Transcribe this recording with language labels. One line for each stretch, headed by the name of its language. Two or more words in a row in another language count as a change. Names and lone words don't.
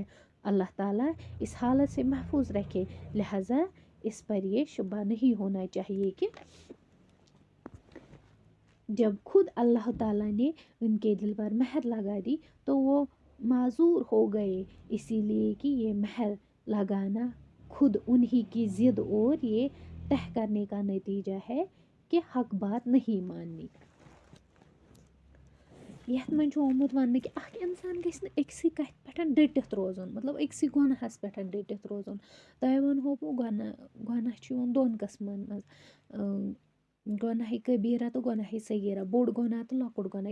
Urdu: اللہ تعالیٰ اس حالت سے محفوظ رکھے لہذا اس پر یہ شبہ نہیں ہونا چاہیے کہ جب خود اللہ تعالیٰ نے ان کے دل پر مہر لگا دی تو وہ معذور ہو گئے اسی لیے کہ یہ مہر لگانا خود انہی کی ضد اور یہ طے کرنے کا نتیجہ ہے کہ حق بات نہیں ماننی.
Kashmiri: یَتھ منٛز چھُ آمُت وَننہٕ کہِ اکھ اِنسان گژھِ نہٕ أکسٕے کَتھِ پٮ۪ٹھ ڈٔٹِتھ روزُن مطلب أکسٕے گۄناہَس پٮ۪ٹھ ڈٔٹِتھ روزُن. تۄہہِ وَنہو بہٕ گۄناہ چھُ یِوان دۄن قٕسمَن منٛز گۄناہ کبیٖرہ تہٕ گۄناہ صغیٖرہ بوٚڑ گۄناہ تہٕ لۄکُٹ گۄناہ.